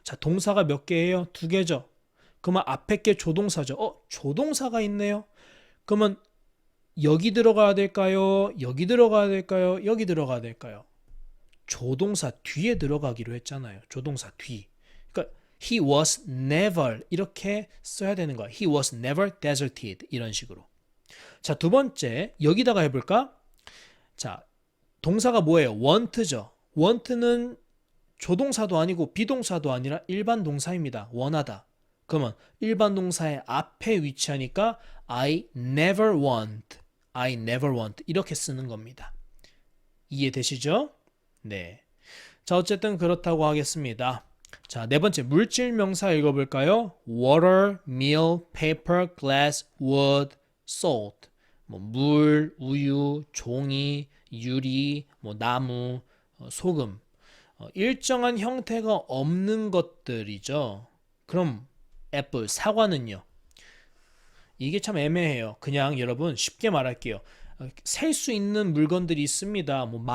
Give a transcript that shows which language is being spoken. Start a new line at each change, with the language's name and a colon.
Korean: 자, 동사가 몇 개예요? 2개죠. 그러면 앞에 게 조동사죠. 조동사가 있네요. 그러면 여기 들어가야 될까요? 여기 들어가야 될까요? 여기 들어가야 될까요? 조동사 뒤에 들어가기로 했잖아요. 조동사 뒤. 그러니까
English: he was never
Korean: 이렇게 써야 되는 거야.
English: he was never deserted
Korean: 이런 식으로. 자, 두 번째 여기다가 해볼까? 자, 동사가 뭐예요? want죠. want는 조동사도 아니고 비동사도 아니라 일반 동사입니다. 원하다. 그러면 일반 동사의 앞에 위치하니까
English: I never want, I never want
Korean: 이렇게 쓰는 겁니다. 이해되시죠? 네. 자, 어쨌든 그렇다고 하겠습니다. 자, 네 번째 물질 명사 읽어볼까요?
English: water, meal, paper, glass, wood, salt.
Korean: 물, 우유, 종이, 유리, 나무, 소금. 일정한 형태가 없는 것들이죠. 그럼 애플, 사과는요? 이게 참 애매해요. 그냥 여러분 쉽게 말할게요. 셀 수 있는 물건들이 있습니다.